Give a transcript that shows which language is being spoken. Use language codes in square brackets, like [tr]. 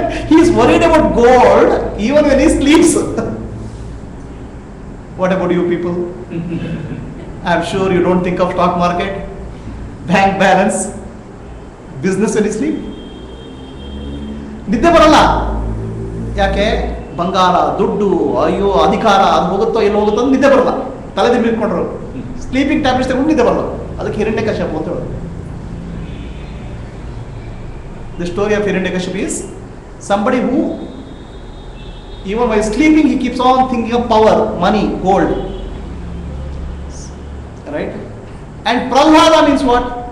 [en] He is worried about gold even when he sleeps. What about you people? I am sure you don't think of stock market, bank balance, business when you sleep. [kn] ನಿದ್ದೆ ಬರಲ್ಲ. ಯಾಕೆ? ಬಂಗಾರ, ದುಡ್ಡು, ಅಯ್ಯೋ ಅಧಿಕಾರ, ಅದು ಹೋಗುತ್ತೋ ಎಲ್ಲೋ ಹೋಗುತ್ತೋ ಅಂತ ನಿದ್ದೆ ಬರಲ್ಲ. ತಲೆದಿಂಬು ಇಟ್ಕೊಂಡ್ರು ಸ್ಲೀಪಿಂಗ್ ಟ್ಯಾಬ್ಲೆಟ್ಸ್ ತಗೊಂಡು ನಿದ್ದೆ ಬರಲ್ಲ. ಅದಕ್ಕೆ ಹಿರಣ್ಯಕಶ್ಯಪ ಅಂತ ಹೇಳೋದು. [en] The story of Hiranyakashipu is somebody who even while sleeping he keeps on thinking of power, money, gold. Right? And Prahlada means what?